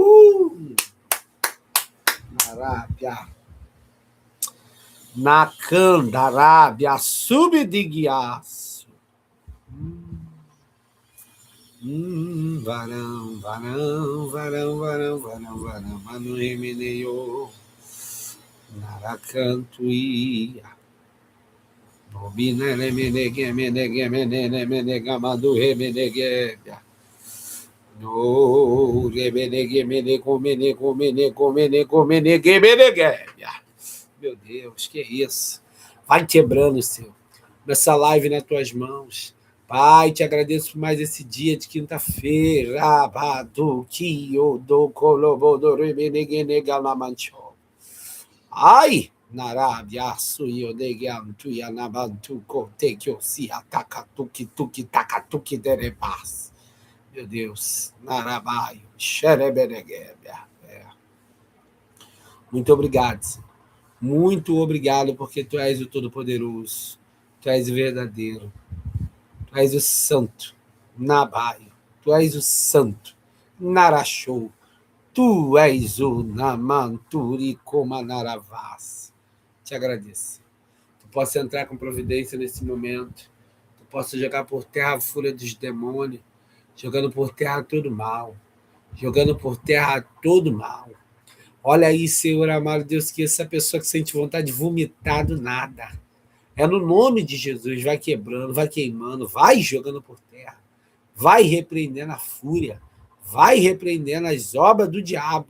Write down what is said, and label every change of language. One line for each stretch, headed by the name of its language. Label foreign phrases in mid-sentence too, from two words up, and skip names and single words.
Portuguese: Arábia. Nakanda, Arábia, subdiguiaço. Varão, varão, varão, varão, varão, varão, mano remeneio. Naracantuia. Bobina remenege, menege, menene, menega, madu remenegebia. No remenege, menego, menego, menego, menego, menege, menegebia. Meu Deus, que isso? Vai quebrando, Senhor. Nessa live nas tuas mãos. Pai, te agradeço por mais esse dia de quinta-feira. Ai! Narabia, suyo, negiam, tuya, nabantu, kotekyo, si, ataka, tuki, tuki, taka, tuki, derebas. Meu Deus. Narabaio, xerebenegebia. Muito obrigado, Senhor. Muito obrigado, porque tu és o Todo-Poderoso, tu és o verdadeiro, tu és o Santo, Nabaio, tu és o Santo, Narachou, tu és o Namanturi Komanaravás. Te agradeço. Tu possa entrar com providência nesse momento, tu possa jogar por terra a fúria dos demônios, jogando por terra todo mal, jogando por terra todo mal. Olha aí, Senhor amado Deus, que essa pessoa que sente vontade de vomitar do nada, é no nome de Jesus, vai quebrando, vai queimando, vai jogando por terra, vai repreendendo a fúria, vai repreendendo as obras do diabo.